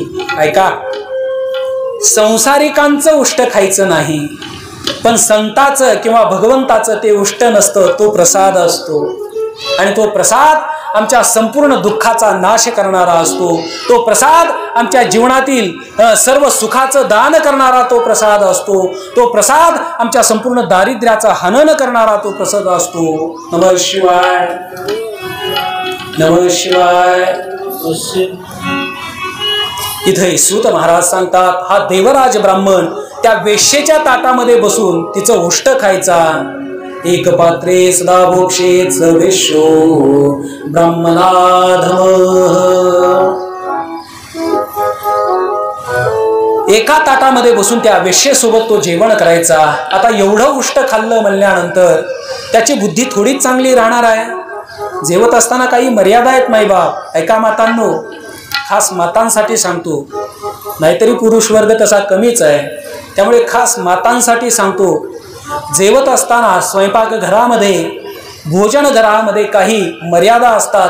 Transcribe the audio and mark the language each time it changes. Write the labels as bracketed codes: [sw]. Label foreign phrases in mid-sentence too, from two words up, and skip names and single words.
[mr] ऐका, संसारिकांचं उष्ट खायचं नाही, पण संताचं किंवा भगवंताचं ते उष्ट नसतं, तो प्रसाद असतो. आणि तो प्रसाद आमच्या संपूर्ण दुःखाचा नाश करणारा असतो. तो प्रसाद आमच्या जीवनातील सर्व सुखाचं दान करणारा तो प्रसाद असतो. तो प्रसाद आमच्या संपूर्ण दारिद्र्याचा हनन करणारा तो प्रसाद असतो. [sa] नमः शिवाय. नमः शिवाय. [mr] इथे सूत महाराज सांगतात, हा देवराज ब्राह्मण त्या वेश्येच्या ताटामध्ये बसून तिचं उष्ट खायचा. [sa] एक पात्रे सदा भोक्षेत वेश्यो ब्राह्मणाधम. [mr] एका ताटामध्ये बसून त्या वेश्येसोबत तो जेवण करायचा. आता एवढं उष्ट खाल्लं म्हणल्यानंतर त्याची बुद्धी थोडीच चांगली राहणार आहे. जेवत असताना काही मर्यादा आहेत माईबाप. ऐका मातांनो, खास मातांसाठी सांगतो, नाहीतरी पुरुष वर्ग तसा कमीच आहे, त्यामुळे खास मातांसाठी सांगतो, जेवत असताना स्वयंपाकघरामध्ये, भोजनघरामध्ये काही मर्यादा असतात.